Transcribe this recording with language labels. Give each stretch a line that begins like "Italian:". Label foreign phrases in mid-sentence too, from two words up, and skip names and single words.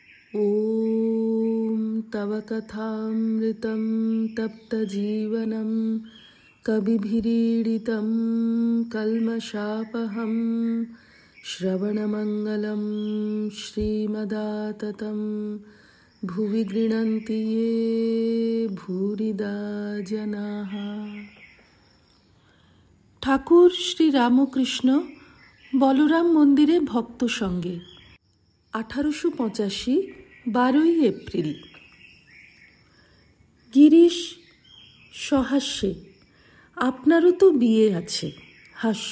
Sanskrit: ॐ तव कथामृतं तप्तजीवनं कविभिरीडितं कल्मषापहं श्रवणमङ्गलं श्रीमदाततं भुवि गृह्णन्ति ये भूरिदा जनाः।
Bangla: ঠাকুর শ্রী রামকৃষ্ণ বলরাম মন্দিরে ভক্ত সঙ্গে 1885 12 এপ্রিল। গিরিশ সহাস্যে, আপনারও তো বিয়ে আছে। হাস্য।